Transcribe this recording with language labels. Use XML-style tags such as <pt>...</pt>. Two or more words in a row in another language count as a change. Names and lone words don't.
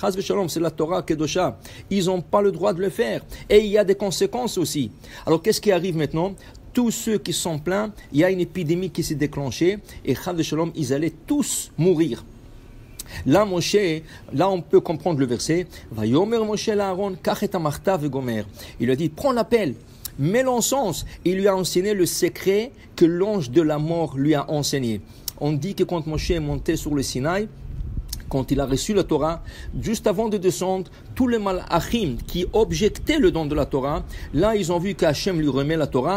<he>חס ושלום,</he> <fr>c'est la</fr> <he>תורה קדושה.</he> <fr>Ils n'ont pas le droit de le faire. Et il y a des conséquences aussi. Alors qu'est-ce qui arrive maintenant? Tous ceux qui sont pleins, il y a une épidémie qui s'est déclenchée. Et</fr> <he>חס ושלום,</he> <fr>ils allaient tous mourir. Là, Moshe, là on peut comprendre le verset.</fr> <he>ויאמר משה לאהרן קח את המחתה וגומר.</he> <fr>Il a dit, prends la pelle. Mais l'encens, il lui a enseigné le secret que l'ange de la mort lui a enseigné. On dit que quand Moshe est monté sur le Sinaï, quand il a reçu la Torah, juste avant de descendre, tous les malachim qui objectaient le don de la Torah, là ils ont vu qu'Hachem lui remet la Torah.</fr>